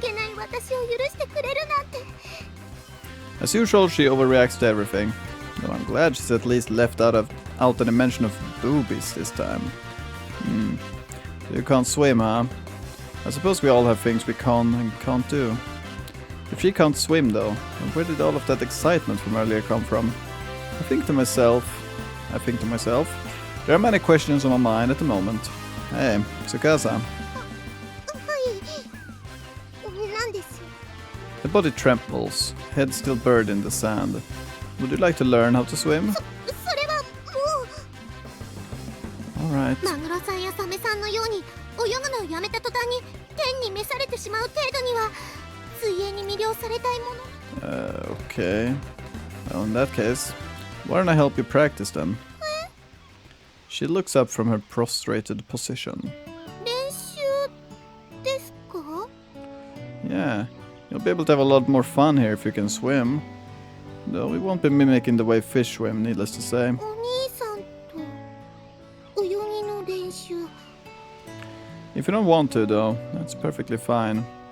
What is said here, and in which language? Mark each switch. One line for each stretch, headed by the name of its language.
Japanese: けない私を許してくれるなんて。
English: As usual, she overreacts to everything. Though I'm glad she's at least left out any mention of boobies this time. You can't swim, huh? I suppose we all have things we can and can't do. If she can't swim, though, then where did all of that excitement from earlier come from? I think to myself, there are many questions on my mind at the moment. Hey, Tsukasa.
Japanese: はい。何です？
English: The body trembles, head still buried in the sand. Would you like to learn how to swim?
Japanese: それはもう。
English: Alright.
Japanese: マグロさんやサメさんのように泳ぐのをやめた途端に天に召されてしまう程度には水泳に魅了されたいもの。
English: Okay. Well, in that case, why don't I help you practice them? She looks up from her prostrated position.
Japanese: 練習ですか？
English: Yeah, you'll be able to have a lot more fun here if you can swim. Though we won't be mimicking the way fish swim, needless to say.
Japanese: お兄さんと泳ぎの練習。
English: If you don't want to, though, that's perfectly fine.